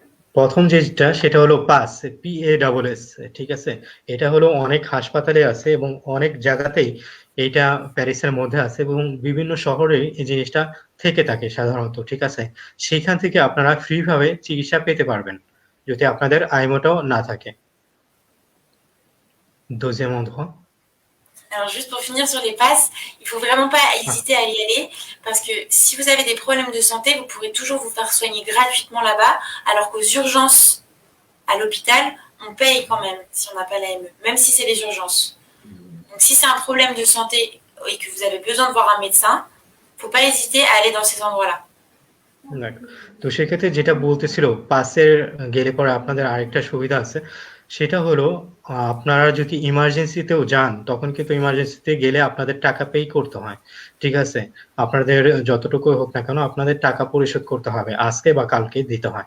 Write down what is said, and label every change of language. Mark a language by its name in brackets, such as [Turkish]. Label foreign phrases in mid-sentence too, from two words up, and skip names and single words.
[Bangla] প্রথম যেটা সেটা হলো পাস, PASS, ঠিক আছে? এটা হলো অনেক হাসপাতালে আছে এবং অনেক জায়গাতেই এটা প্যারিসের মধ্যে আছে এবং বিভিন্ন শহরে এই জিনিসটা থেকে থাকে সাধারণত, ঠিক আছে? সেখান থেকে আপনারা ফ্রি ভাবে চিকিৎসা পেতে পারবেন যদি আপনাদের আইমোটাও না থাকে। [French] Deuxième endroit. Alors juste pour finir sur les passes, il faut vraiment pas Ah, hésiter à y aller parce que si vous avez des problèmes de santé, vous pourrez toujours vous faire soigner gratuitement là-bas, alors qu'aux urgences à l'hôpital, on paye quand même si on n'a pas l'AME, même si c'est les urgences. Donc si c'est un problème de santé et que vous avez besoin de voir un médecin, faut pas hésiter à aller dans ces endroits-là. [Bangla] দেখো, তো সেক্ষেত্রে যেটা বলতেছিল পাসের গেলে পরে আপনাদের আরেকটা সুবিধা আছে, সেটা হলো আপনারা যদি ইমার্জেন্সিতেও যান তখন কিন্তু ইমার্জেন্সিতে গেলে আপনাদের টাকা পে করতে হয়, ঠিক আছে? আপনাদের যতটুকু হোক না কেন আপনাদের টাকা পরিশোধ করতে হবে, আজকে বা কালকে দিতে হয়।